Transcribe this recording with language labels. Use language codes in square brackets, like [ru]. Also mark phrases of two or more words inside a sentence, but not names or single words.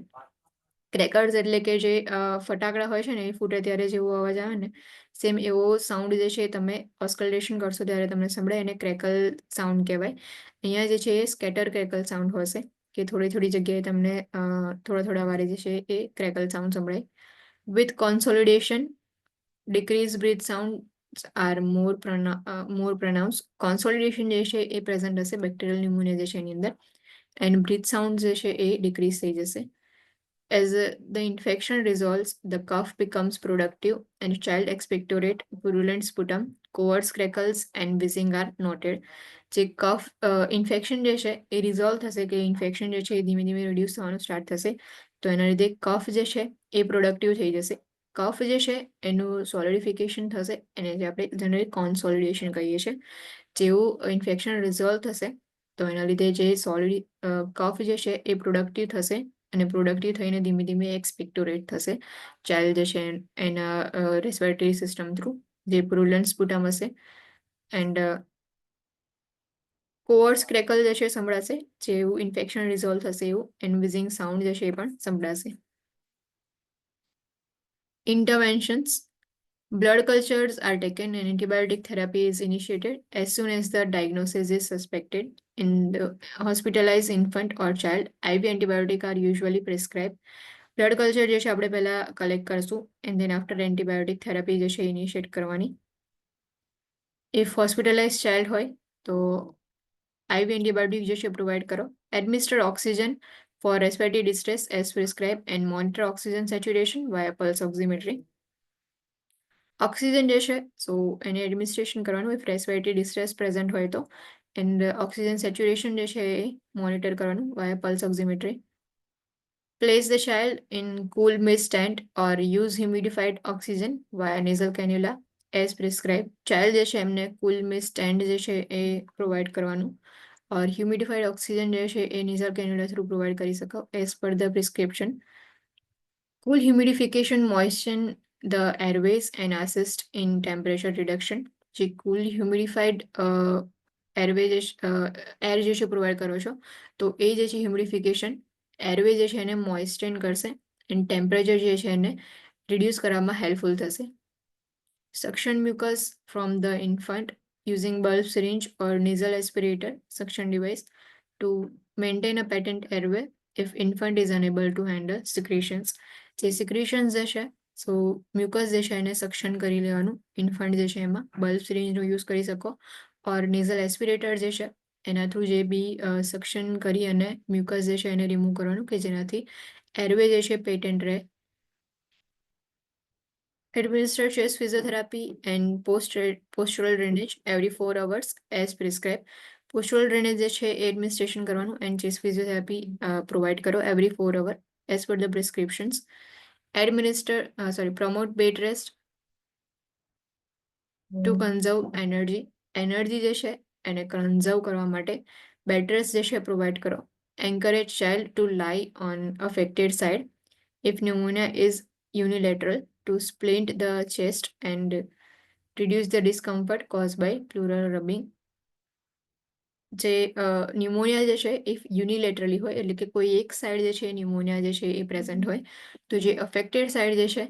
[gu] ક્રેકર્સ એટલે કે જે ફટાકડા હોય છે ને એ ફૂટે ત્યારે જેવો અવાજ આવે ને સેમ એવો સાઉન્ડ જે છે તમે ઓસ્કલેશન કરશો ત્યારે તમને સંભળાય એને [en] crackle sound [gu] કહેવાય. અહીંયા જે છે એ [en] scatter crackle sound [gu] હશે કે થોડી થોડી જગ્યાએ તમને થોડા થોડા વારે જે છે એ [en] crackle sound [gu] સંભળાય. [en] with consolidation, decreased breath sounds are more pronounced. [gu] કોન્સોલિડેશન જે છે એ પ્રેઝન્ટ હશે [en] bacterial pneumonia [gu] જે છે એની અંદર, [en] and breath sound [gu] જે છે એ ડિક્રીઝ થઈ જશે. [en] As the infection resolves, the cough becomes productive and child expectorate, purulent sputum, coarse crackles and wheezing are noted. [gu] જે [en] cough infection [gu] જે છે એ રિઝોલ્વ થશે કે ઇન્ફેક્શન જે છે એ ધીમે ધીમે રિડ્યુસ થવાનું સ્ટાર્ટ થશે તો એના લીધે કફ જે છે એ પ્રોડક્ટિવ થઈ જશે. કફ જે છે એનું સોલિડિફિકેશન થશે એને જે આપણે [en] generally consolidation [gu] કહીએ છીએ. જેવું [en] infection resolve [gu] થશે તો એના લીધે જે કફ જે છે એ પ્રોડક્ટિવ થશે અને પ્રોડક્ટિવ થઈને ધીમે ધીમે એક્સપેક્ટોરેટ થશે ચાઇલ્ડ જે છે એના [en] respiratory system through, [gu] જે [en] purulent sputum [gu] હશે, [en] and coarse crackle [gu] જે છે સંભળાશે જેવું [en] infection resolve [gu] થશે એવું, [en] and wheezing sound [gu] જે છે એ પણ સંભળાશે. [en] Interventions. Blood cultures are taken and antibiotic therapy is initiated as soon as the diagnosis is suspected. In the hospitalized infant or child, IV antibiotic are usually prescribed. blood culture [gu] જે છે આપણે પહેલા કલેક્ટ કરશું [en] and then after antibiotic therapy [gu] જે છે ઇનિશિએટ કરવાની. [en] if hospitalize child [gu] હોય તો [en] IV antibiotic [gu] જે છે પ્રોવાઈડ કરો. [en] administer oxygen for respiratory distress as prescribe and monitor oxygen saturation via pulse oximetry. [gu] ઓક્સિજન જે છે સો એને એડમિનિસ્ટ્રેશન કરવાનું [en] if respiratory distress present [gu] હોય તો, [en] and oxygen saturation [gu] જે છે એ મોનિટર કરવાનું [en] via pulse oximetry. Place the child in cool mist tent or use humidified oxygen via nasal cannula as prescribed. [gu] ચાઇલ્ડ જે છે એમને [en] cool mist tent [gu] જે છે એ પ્રોવાઈડ કરવાનું [en] or humidified oxygen [gu] જે છે એ [en] nasal cannula through provide [gu] કરી શકો [en] as per the prescription. Cool humidification moisten the airways and assist in temperature reduction. [gu] જે [en] cool humidified airway [gu] જે એર જે છે પ્રોવાઈડ કરો છો તો એ જે છે [en] humidification airway [gu] જે છે એને મોઇસ્ટેન કરશે [en] and temperature [gu] જે છે એને રિડ્યુસ કરવામાં હેલ્પફુલ થશે. [en] Suction mucus from the infant using bulb syringe or nasal aspirator suction device to maintain a patent airway if infant is unable to handle secretions. [gu] જે secretions જે છે [en] so mucus [gu] જે છે એને સક્શન કરી લેવાનું ઇન્ફન્ટ જે છે એમાં બલ્બ સિરિંજનો યુઝ કરી શકો [en] or nasal aspirator [gu] જે છે એના થ્રુ જે બી સક્શન કરી અને મ્યુકસ જે છે એને રિમૂવ કરવાનું કે જેનાથી એરવે જે છે પેટન્ટ રહે. [en] Administer chest physiotherapy and postural drainage every 4 hours as prescribed. Postural drainage [gu] જે છે એ એડમિનિસ્ટ્રેશન કરવાનું [en] and chest physiotherapy provide [gu] કરો [en] every 4 hour as per the prescriptions. Promote bed rest to conserve energy. [gu] એનર્જી જે છે એને કન્ઝર્વ કરવા માટે [en] bed rest [gu] જે છે પ્રોવાઈડ કરો. [en] Encourage child to lie on affected side if pneumonia is unilateral to splint the chest and reduce the discomfort caused by pleural rubbing. [gu] જે ન્યુમોનિયા જે છે [en] if unilaterally [gu] હોય એટલે કે કોઈ એક સાઈડ જે છે ન્યુમોનિયા જે છે એ પ્રેઝન્ટ હોય તો જે [en] affected side [gu] જે છે